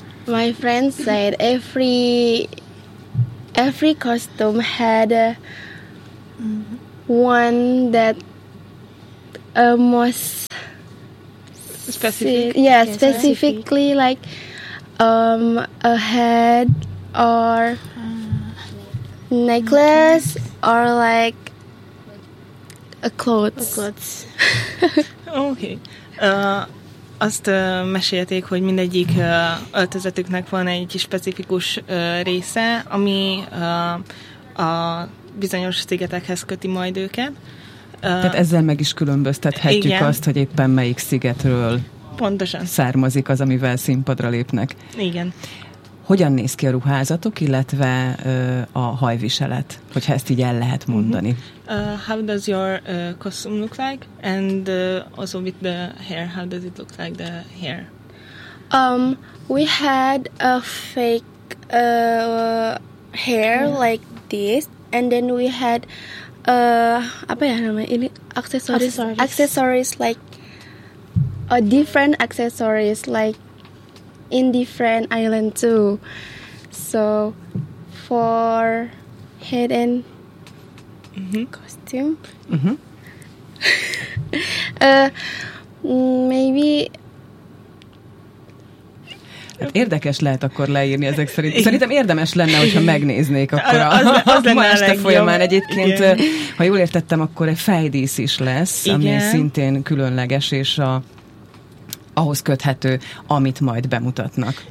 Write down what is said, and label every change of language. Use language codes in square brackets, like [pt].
[en] My friend said every costume had one that most specific. Specifically like a head or necklace or like a clothes. Okay. [hu] Azt mesélték, hogy mindegyik öltözetüknek van egy specifikus része, ami a bizonyos szigetekhez köti majd őket. Tehát ezzel meg is különböztethetjük, igen, azt, hogy éppen melyik szigetről pontosan származik az, amivel színpadra lépnek. Igen. Hogyan néz ki a ruházatok, illetve a hajviselet, hogyha ezt így el lehet mondani? [en] How does your costume look like? And also with the hair, how does it look like, the hair? We had a fake hair, yeah, like this, And then we had [id] apa ya namanya ini [en] accessories like a different accessories like in different island too. So for head and costume, maybe. [hu] Hát érdekes lehet akkor leírni ezek szerint. Szerintem érdemes lenne, hogyha megnéznék akkor az ma este folyamán egyébként. Igen. Ha jól értettem, akkor egy fejdísz is lesz, igen, ami szintén különleges, és ahhoz köthető, amit majd bemutatnak.